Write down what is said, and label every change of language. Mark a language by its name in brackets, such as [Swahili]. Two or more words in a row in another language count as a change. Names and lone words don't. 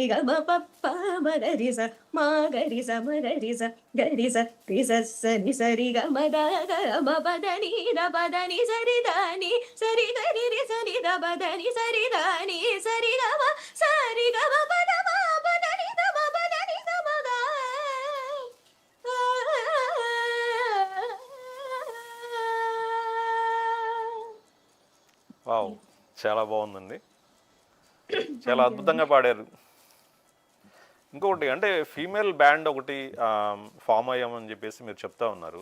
[Telugu] ಗಮ ಪಪ್ಪ ಮಗರಿಸ ಮಗರಿಸ ಮಗರಿಸ ಗರಿಸ ರಿಸಸ್ಸ ನಿಸರಿ ಗಮ ಗಮ ಬದನಿ ದ ಬದನಿ ಸರಿ ದಾನಿ ಸರಿ ಗರಿ ರಿ ಸರಿ ದ ಬದನಿ ಸರಿ ದಾನಿ ಸರಿ ಗಮ ಸರಿ ಗಮ ಪದ ಮ ಬದನಿ ದ ಮ ಬದನಿ ದ ಮ ಗ వావ్! చాలా బాగుందండి. చాలా అద్భుతంగా పాడారు. ఇంకొకటి అంటే [English] female band [Telugu] ఒకటి ఫామ్ అయ్యామని చెప్పేసి మీరు చెప్తా ఉన్నారు.